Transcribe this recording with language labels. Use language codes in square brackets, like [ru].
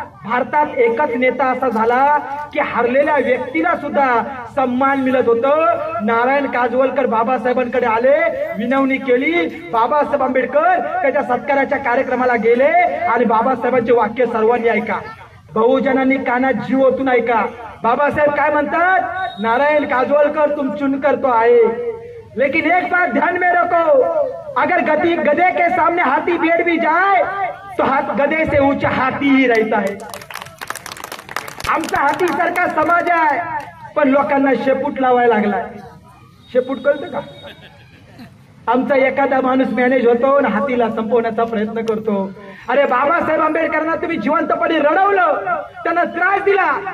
[mr] भारतात एकच नेता असा झाला की हरलेल्या व्यक्तीला सुद्धा सन्मान मिळत होतं. नारायण काजोलकर बाबासाहेबांकडे आले, विनवणी केली. बाबासाहेब आंबेडकर त्याच्या सत्काराच्या कार्यक्रमाला गेले आणि बाबासाहेबांचे वाक्य सर्वांनी ऐका, बहुजनांनी कानात जीव ओतून ऐका. बाबासाहेब काय म्हणतात? [hi] नारायण काजोलकर तुम चुनकर तो आए, लेकिन एक बात ध्यान में रखो, अगर गधे के सामने हाथी बैठ भी जाए तो गधे से ऊंचा हाथी ही रहता है. [mr] आमचा हाती सारखा समाज आहे, पण लोकांना शेपूट लावायला लागलाय. शेपूट कळतं का? आमचा एखादा माणूस मॅनेज होतो आणि हातीला संपवण्याचा प्रयत्न करतो. अरे बाबासाहेब आंबेडकरांना तुम्ही जिवंतपणे रडवलं, त्यांना त्रास दिला.